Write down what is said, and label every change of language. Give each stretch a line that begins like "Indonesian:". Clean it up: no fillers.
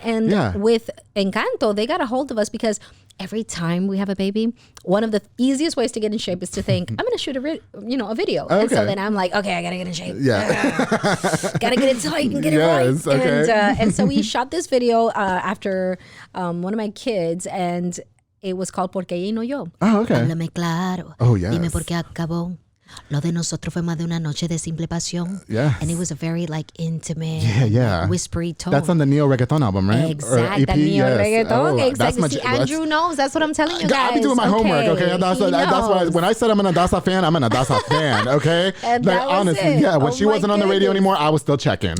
English: And with Encanto, they got a hold of us because every time we have a baby, one of the easiest ways to get in shape is to think, I'm going to shoot a video. Okay. And so then I'm like, okay, I got to get in shape. Yeah. Got to get it tight and get it right. Okay. And so we shot this video after one of my kids, and it was called Porque ella y no yo. Oh, okay.
Spanish: Háblame claro.
English: Oh, yes.
Spanish: Dime por qué acabó. Lo de nosotros fue más de una noche de simple pasión.
English: Yeah. And it was a very like intimate, whispery tone. That's on the Neo Reggaeton album, right? Exactly. The Neo Reggaeton. Exactly. See, Andrew knows. That's what I'm telling you guys. I'll be doing my homework, okay? That's why when I said I'm an Adassa fan, I'm an Adassa fan, okay? And like, that was honestly, it. when she wasn't on the radio anymore, I was still checking.